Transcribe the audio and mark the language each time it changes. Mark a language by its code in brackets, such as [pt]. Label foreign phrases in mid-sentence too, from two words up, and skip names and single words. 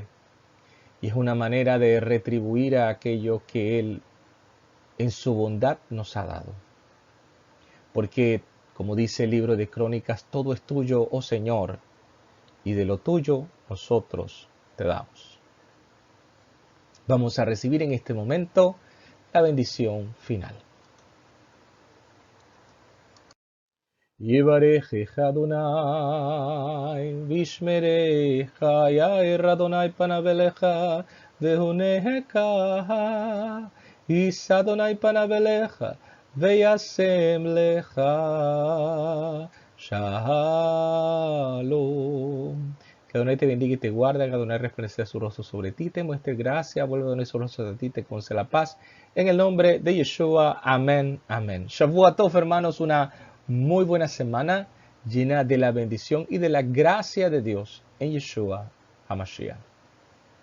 [es] Y es una manera de retribuir a aquello que Él en su bondad nos ha dado. Porque, como dice el libro de Crónicas, todo es tuyo, oh Señor, y de lo tuyo nosotros te damos. Vamos a recibir en este momento la bendición final. [he] יברכך אדוני וישמרך, יאר אדוני פניו אליך ויחנך, ישא אדוני פניו אליך, וישם לך שלום. [es] Que Adonai te bendiga y te guarde, que Adonai resplandezca su rostro sobre ti, te muestre gracia, vuelve a Adonai su rostro sobre ti, te conceda la paz. En el nombre de Yeshua, amén, amén. [he] שבוע טוב, [es] hermanos, una muy buena semana llena de la bendición y de la gracia de Dios en Yeshua HaMashiach.